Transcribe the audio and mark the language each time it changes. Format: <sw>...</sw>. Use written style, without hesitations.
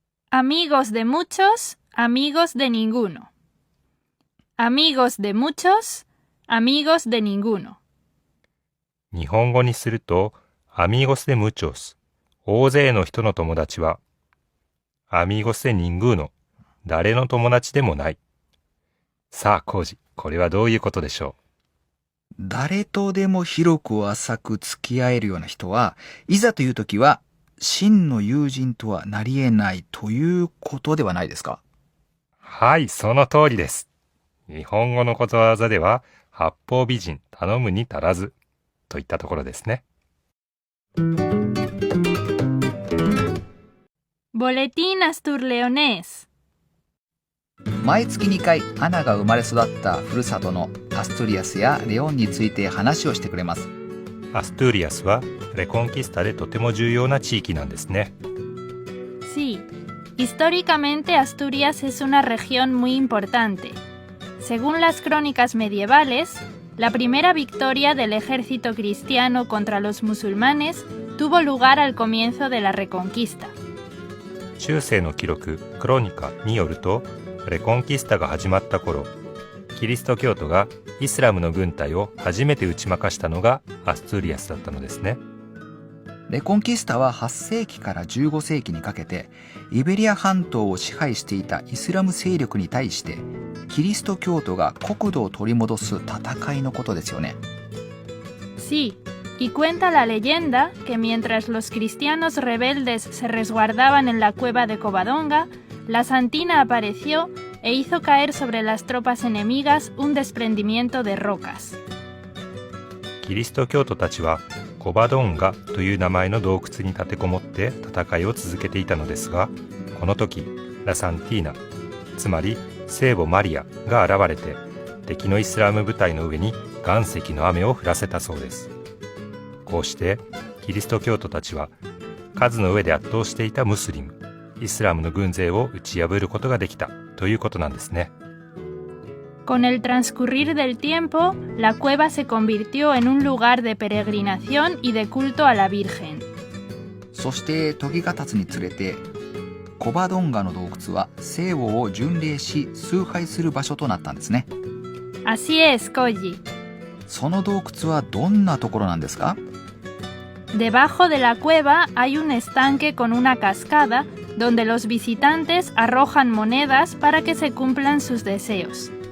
<es>Amigos de muchos, amigos de ninguno. Amigos de muchos, amigos de ninguno.</es> <ja>日本語にすると、</ja> <es>amigos de muchos、</es> <ja>大勢の人の友達は、</ja> <es>amigos de ninguno、</es> <ja>誰の友達でもない。さあ、コウジ、これはどういうことでしょ誰とでも広く浅く付き合えるような人は、いざという時は、真の友人とはなり得ないということではないですか？う？はい、その通りです。日本語のことわざでは、八方美人、頼むに足らず、といったところですね。</ja> <es>Boletín Asturleonés.</es> <ja>毎月2回、アナが生まれ育ったふるさとのアストゥリアスやレオンについて話をしてくれます。アストゥリアスは、レコンキスタでとても重要な地域なんですね。</ja> <es>Sí, históricamente Asturias es una región muy importante. Según las crónicas medievales, la primera victoria del ejército cristiano contra los musulmanes tuvo lugar al comienzo de la Reconquista.</es> <ja>中世の記録、クロニカによると、レコンキスタが始まった頃、キリスト教徒がイスラムの軍隊を初めて打ち負かしたのがアストゥリアスだったのですね。レコンキスタは8世紀から15世紀にかけてイベリア半島を支配していたイスラム勢力に対してキリスト教徒が国土を取り戻す戦いのことですよね。</ja> <es>Sí, y cuenta la leyenda que mientras los cristianos rebeldes se resguardaban en la cueva de Covadonga, la Santina apareció e hizo caer sobre las tropas enemigas un desprendimiento de rocas.</es> <ja>キリスト教徒たちはコバドンガという名前の洞窟に立てこもって戦いを続けていたのですが、この時ラサンティーナ、つまり聖母マリアが現れて敵のイスラム部隊の上に岩石の雨を降らせたそうです。こうしてキリスト教徒たちは数の上で圧倒していたムスリム、イスラムの軍勢を打ち破ることができたということなんですね。</ja> <es>Con el transcurrir del tiempo, la cueva se convirtió en un lugar de peregrinación y de culto a la Virgen.</es> <ja>そして時が経つにつれてコバドンガの洞窟は聖母を巡礼し崇拝する場所となったんですね。</ja> <es>Así es, Koji.</es> <ja>その洞窟はどんなところなんですか？</ja> <es>Debajo de la cueva hay un estanque con una cascada donde los visitantes arrojan monedas para que se cumplan sus deseos.</es>